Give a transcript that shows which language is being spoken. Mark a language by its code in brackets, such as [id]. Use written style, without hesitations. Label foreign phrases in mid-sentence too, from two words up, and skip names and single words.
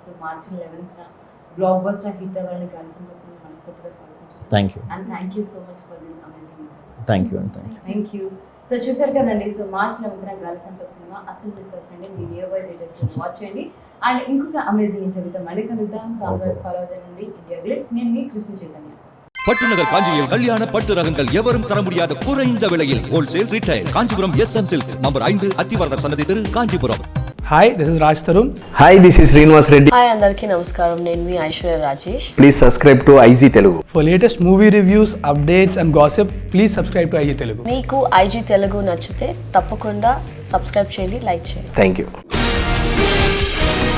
[te] సో మార్చి 11th [en] blockbuster hit [te] అవ్వాలని గాలి సంపత్తిని మనస్ఫూర్తిగా కోరుకుంటున్నాను. [en] thank you. and thank you so much for this amazing interview. thank you అండి. thank you. thank you. [te] సో చూసారు కదండి. సో మార్చి 11th గాలి సంపత్ సినిమా అసలు మిస్ అవుతుంది. మీ [en] near by [te] థియేటర్స్లో వాచ్ చేయండి. అండ్ ఇంకొక అమేజింగ్ ఇంటర్వ్యూతో మళ్ళీ కలుద్దాం. సో అందరూ ఫాలో అవుతానండి ఇండియా గ్లిట్స్. నేను మీ కృష్ణ చైతన్య. [ta] பட்டுநகர் காஞ்சியில் கல்யாண பட்டு ரகங்கள் எவரும் தர முடியாத குறைந்த விலையில் [en] wholesale retail [ta] காஞ்சிபுரம் SM சில்க்ஸ் நம்பர் 5 அத்திவரதர் சன்னதி தெரு காஞ்சிபுரம். [en] hi this is రాజ్ తరుణ్. hi this is శ్రీనివాస్ రెడ్డి. [te] హాయ్ అందరికీ నమస్కారం, నేను మీ ఐశ్వర్య రాజేష్. [en] please subscribe to ఐజీ తెలుగు. for latest movie reviews updates and gossip please subscribe to ఐజీ తెలుగు. [te] మీకు ఐజీ తెలుగు నచ్చితే తప్పకుండా సబ్స్క్రైబ్ చేయండి, లైక్ చేయండి.